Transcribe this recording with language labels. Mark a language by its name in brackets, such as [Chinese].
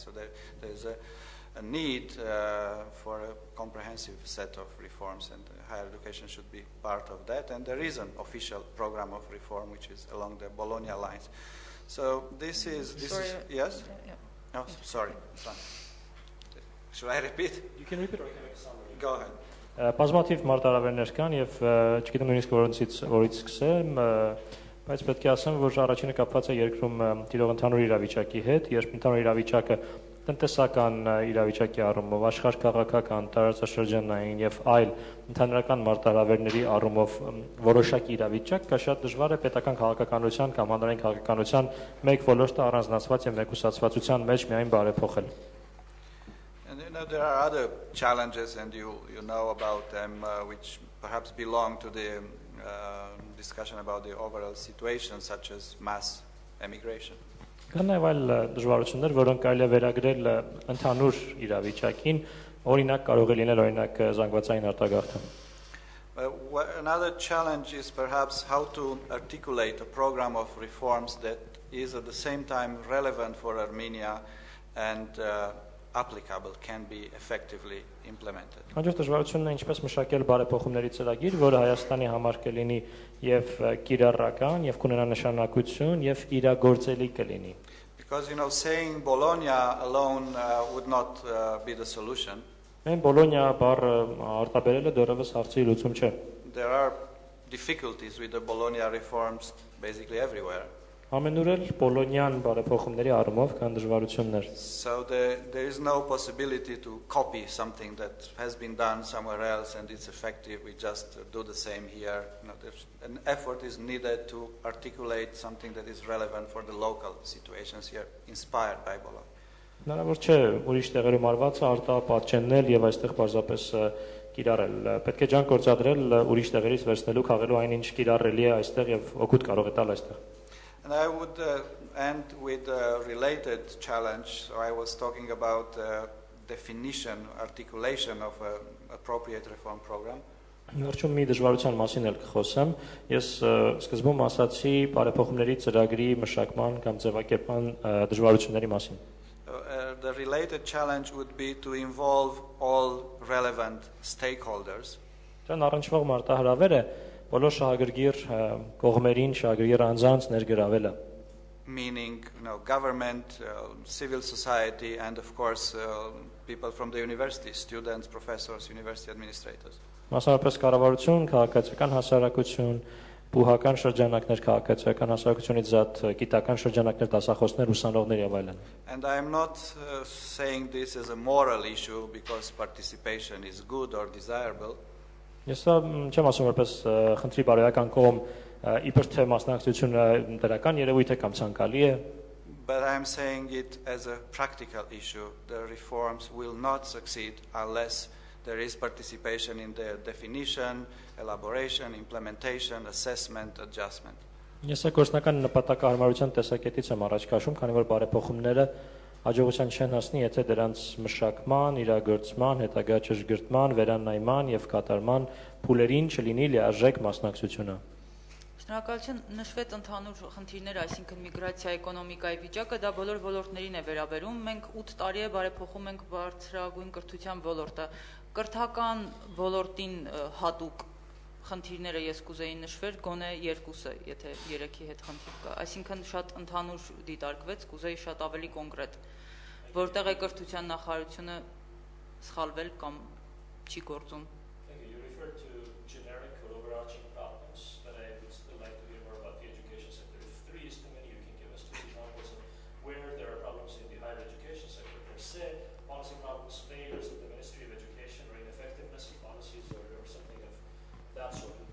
[English] So there is a need for a comprehensive set of reforms, and higher education should be part of that. And there is an official program of reform which is along the Bologna lines. So this is yes? Yeah. No, sorry. Should I repeat? You can repeat or you can make a summary. Go ahead. [Armenian] Բազմաթիվ մարտահրավերներ կան եւ չգիտեմ նույնիսկ որից սկսեմ, բայց պետք է ասեմ, որ առաջինը կապված է երկրում տիրող ընդհանուր իրավիճակի հետ, երբ ընդհանուր իրավիճակը տնտեսական իրավիճակի առումով, աշխարհ-քաղաքական, տարածաշրջանային եւ այլ ընդհանրական մարտահրավերների առումով որոշակի իրավիճակ կա, շատ դժվար է պետական քաղաքականության կամ հանրային քաղաքականության մեկ ոլորտը առանձնացված եւ մեկուսացվածության մեջ միայն բարեփոխել։ [English] And there are other challenges, and you know about them, which perhaps belong to the discussion about the overall situation, such as mass emigration. [Armenian] Կան նաև այլ դժվարություններ, որոնք կարելի է վերագրել ընդհանուր իրավիճակին, օրինակ կարող է լինել օրինակ զանգվածային արտագաղթը։ [English] Another challenge is perhaps how to articulate a program of reforms that is at the same time relevant for Armenia and applicable, can be effectively implemented. [Armenian] Հաջորդ դժվարությունն է ինչպես մշակել բարեփոխումների ծրագիր, որը Հայաստանի համար կլինի եւ կիրառական եւ կունենա նշանակություն եւ իրագործելի կլինի։ [English] Because saying Bologna alone would not be the solution. [Armenian] Այն Բոլոնիա բառը արտաբերելը դեռևս հարցի լուծում չէ։ [English] There are difficulties with the Bologna reforms basically everywhere. [Armenian] Ամենուր էլ Բոլոնյան բարեփոխումների առումով կան դժվարություններ։ [English] So there is no possibility to copy something that has been done somewhere else and it's effective. We just do the same here. An effort is needed to articulate something that is relevant for the local situations here, inspired by Bologna. [Armenian] Հնարավոր չէ ուրիշ տեղերում արվածը արտապատճեննել եւ այստեղ պարզապես կիրառել։ Պետք է ջանք գործադրել ուրիշ տեղերից վերցնելու քաղելու այնինչ կիրառելի է այստեղ եւ օգուտ կարող է տալ այստեղ։ [English] And I would end with a related challenge. So I was talking about definition, articulation of an appropriate reform program. [Armenian] Վերջում մի դժվարության մասին էլ կխոսեմ։ Ես սկզբում ասացի բարեփոխումների ծրագրի մշակման կամ ձևակերպման դժվարությունների մասին։ [English] The related challenge would be to involve all relevant stakeholders. [Armenian] Դրան առնչվող մարտահրավեր է բոլոր շահագրգիռ կողմերին շահագրգիռ անձանց ներգրավելը։ [English] Meaning, government, civil society, and of course people from the university, students, professors, university administrators. [Armenian] Մասնավորապես կառավարություն, քաղաքացիական հասարակություն, բուհական շրջանակներ, քաղաքացիական հասարակությունից զատ գիտական շրջանակներ, դասախոսներ, ուսանողներ եւ այլն։ [English] And I am not saying this as a moral issue because participation is good or desirable. [Armenian] Ես չեմ ասում որպես խնդրի բարոյական կողմ իբր թե մասնակցությունը դրական երևույթ է կամ ցանկալի է։ [English] But I am saying it as a practical issue. The reforms will not succeed unless there is participation in their definition, elaboration, implementation, assessment, adjustment. [Armenian] Ես գործնական նպատակահարմարության տեսակետից եմ առաջ քաշում, քանի որ բարեփոխումները հաջողության չեն հասնի, եթե դրանց մշակման, իրագործման, հետագա ճշգրտման, վերանայման եւ կատարման փուլերին չլինի լիարժեք մասնակցությունը։ Շնորհակալություն, նշվեց ընդհանուր խնդիրներ, այսինքն միգրացիա, էկոնոմիկայի վիճակը, դա բոլոր ոլորտներին է վերաբերում։ Մենք 8 տարի է բարեփոխում ենք բարձրագույն կրթության ոլորտը։ Կրթական ոլորտին հատուկ խնդիրները ես կուզեի նշվեր գոնե երկուսը, եթե 3-ի հետ խնդիր կա, այսինքն շատ ընդհանուր դիտարկվեց, կուզեի շատ ավելի կոնկրետ, որտեղ է կրթության նախարարությունը սխալվել կամ չի գործում։ [English] You referred to generic or overarching problems, but I would still like to hear more about the education sector. If three is too many, you can give us 2 examples of where there are problems in the higher education sector per se, policy problems, failures of the Ministry of Education, or ineffectiveness of policies, or something of that sort.